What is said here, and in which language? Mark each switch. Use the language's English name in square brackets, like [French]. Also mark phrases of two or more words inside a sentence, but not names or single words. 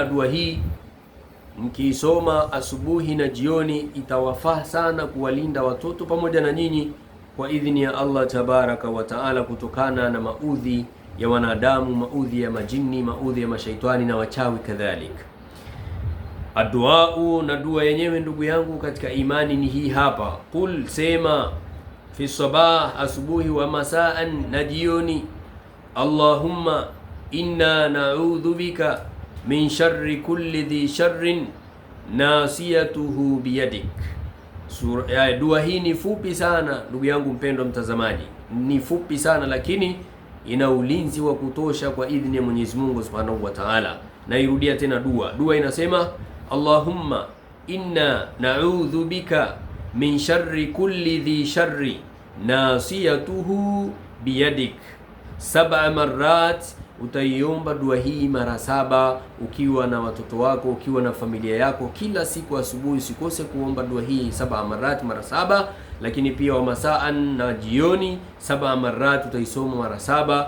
[Swahili] Dua hii mkiisoma asubuhi na jioni itawafaa sana kuwalinda watoto pamoja na nyinyi kwa idhini ya Allah [Arabic] تبارك وتعالى, [Swahili] kutokana na maudhi ya wanadamu, maudhi ya majini, maudhi ya mashaitani na wachawi kadhalika. Adduau, na dua yenyewe ndugu yangu katika imani ni hii hapa. [Arabic] Qul, sema, في صباح, asubuhi, ومساء, [Swahili] na jioni. [Arabic] اللهم إنا نعوذ بك من شر كل ذي شر ناصيته بيدك. [Swahili] Dua hii ni fupi sana ndugu yangu mpendwa mtazamaji, ni fupi sana, lakini ina ulinzi wa kutosha kwa idhini ya Mwenyezi Mungu [Arabic] سبحانه وتعالى. [Swahili] Nairudia tena dua inasema [Arabic] اللهم إنا نعوذ بك من شر كل ذي شر ناصيته بيدك. 7 marat. [Swahili] Utaiomba dua hii mara 7 ukiwa na watoto wako, ukiwa na familia yako, kila siku asubuhi. Usikose kuomba dua hii 7 marat, mara 7. Lakini pia [Arabic] ومساء, [Swahili] na jioni 7 marat utaisoma mara 7.